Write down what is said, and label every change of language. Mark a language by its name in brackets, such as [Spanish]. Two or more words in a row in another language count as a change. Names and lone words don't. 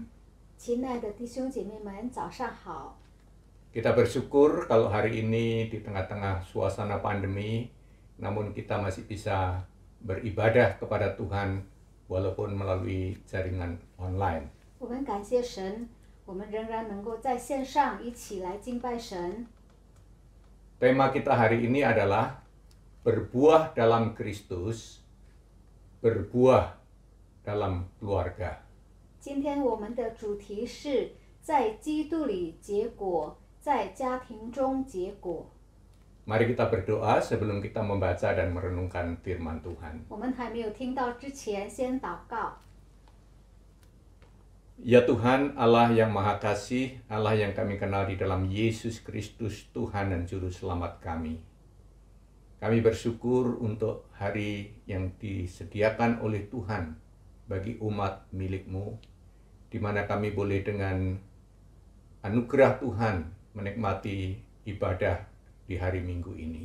[Chinese] 亲爱的弟兄姐妹们，早上好！ [Indonesian] Kita bersyukur kalau hari ini di tengah-tengah suasana pandemi, namun kita masih bisa beribadah kepada Tuhan walaupun melalui jaringan online. [Chinese] 我们感谢神，我们仍然能够在线上一起来敬拜神。 [Indonesian] Tema kita hari ini adalah berbuah dalam Kristus, berbuah dalam keluarga. [Chinese] 今天我们的主题是在基督里结果，在家庭中结果。 [Indonesian] Mari kita berdoa sebelum kita membaca dan merenungkan firman Tuhan. [Chinese] 我们还没有听到之前，先祷告。 [Indonesian] Ya Tuhan, Allah yang Maha Kasih, Allah yang kami kenal di dalam Yesus Kristus, Tuhan dan Juru Selamat kami. Kami bersyukur untuk hari yang disediakan oleh Tuhan bagi umat milik-Mu, di mana kami boleh dengan anugerah Tuhan menikmati ibadah di hari Minggu ini.